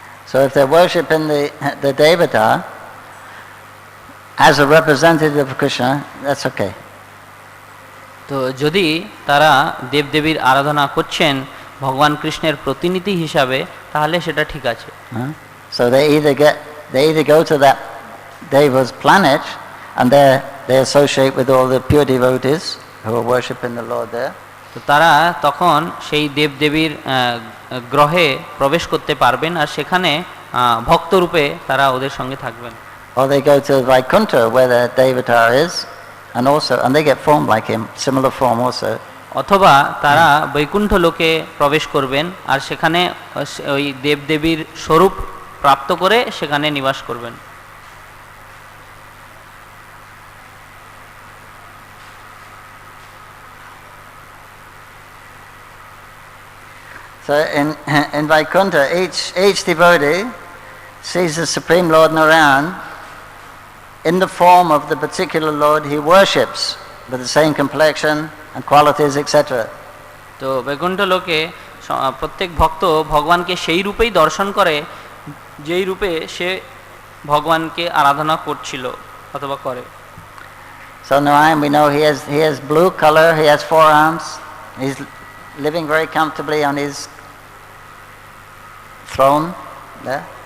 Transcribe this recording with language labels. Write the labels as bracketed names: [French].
[English] So if they're worshipping the Devata as a representative of Krishna, that's okay. [Bangla] তো যদি তারা দেবদেবীর আরাধনা করছেন ভগবান কৃষ্ণের প্রতিনিধি হিসাবে তাহলে সেটা ঠিক আছে। [English] So they either go to that Deva's planet and they associate with all the pure devotees who are worshipping the Lord there. [Bangla] তো তারা তখন সেই দেবদেবীর গ্রহে প্রবেশ করতে পারবেন আর সেখানে ভক্তরূপে তারা ওদের সঙ্গে থাকবেন। [English] Or they go to Vaikuntha where the Devata is and they get formed like him, similar form also. [Bangla] অথবা তারা বৈকুণ্ঠ লোকে প্রবেশ করবেন আর সেখানে ওই দেবদেবীর স্বরূপ প্রাপ্ত করে সেখানে নিবাস করবেন। [English] So in Vaikuntha, each devotee sees the Supreme Lord Narayan in the form of the particular Lord he worships, with the same complexion and qualities, etc. [Bangla] তো বৈকুণ্ঠ লোকে প্রত্যেক ভক্ত ভগবানকে সেই রূপেই দর্শন করে যেই রূপে সে ভগবানকে আরাধনা করছিল অথবা করে। [English] So Narayan, we know he has blue color, he has 4 arms, he's living very comfortably on his throne there.